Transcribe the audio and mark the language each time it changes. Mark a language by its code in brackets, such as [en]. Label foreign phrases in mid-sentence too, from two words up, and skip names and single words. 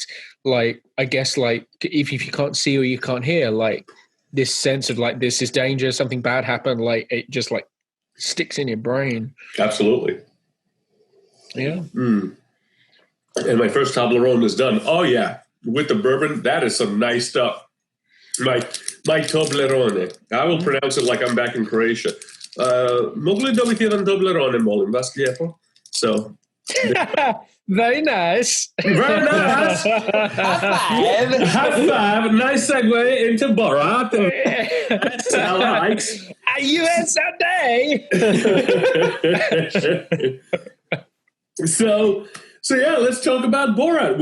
[en] Like, I guess, like, if you can't see or you can't hear, like, this sense of, like, this is danger, something bad happened, like, it just, like, sticks in your brain. Absolutely. Yeah. And my first Toblerone is done. Oh, yeah. With the bourbon, that is some nice stuff. My Toblerone. I will pronounce it like I'm back in Croatia. [hr] Mogli dobiti jedan Toblerone, molim vas lijepo. [en] So. Very nice. Very nice. High five. Nice segue into Borat. That's how I like. USA Day. So yeah, let's talk about Borat.